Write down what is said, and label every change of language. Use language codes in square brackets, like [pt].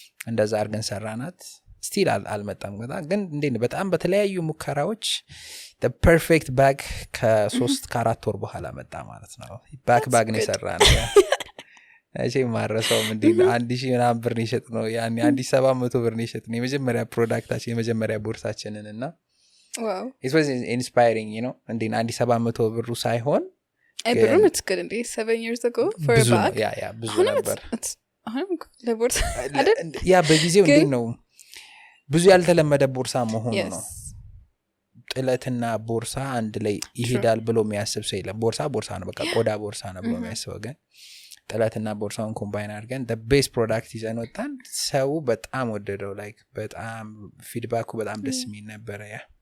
[am] እንደዛ አርገን ሰራናት። ስቲል አልመጣም ግን እንዴ በጣም በተለያዩ ሙከራዎች [en] the perfect bag [am] ከ3 ከ4 ወር በኋላ መጣ ማለት ነው። ባግ ነው የሰራነው። እሺ ማረሰው እንዴ 1000 ምናምን ብር ነው የሸጥ ነው ያኔ 1700 ብር ነው የሸጥ ነው የመጀመሪያ ፕሮዳክታችን የመጀመሪያ ቦርሳችንን እና [en] wow it was inspiring you know [am] እንዴ 1700 ብሩ ሳይሆን ብሩም [en] it's good [am] እንዴ [en] 7 years ago for a bag [am] ያ ብዙ ነበር። አሁን ለቦርሳ አይደል ያ በጊዜው እንዴ ነው ብዙ ያልተለመደ ቦርሳ መሆኑ ነው። ጥለትና ቦርሳ አንድ ላይ ይሄዳል ብሎ የሚያስብ ሰው የለም። ቦርሳ ነው በቃ ቆዳ ቦርሳ ነው ብሎ የሚያስበው ግን ጥለትና ቦርሳውን ኮምባይን አድርገን [en] the best product [am] ይዘን ወጣን። ሰው በጣም ወደደው። ላይክ በጣም ፊድባኩ በጣም ደስ የሚል ነበር። ያ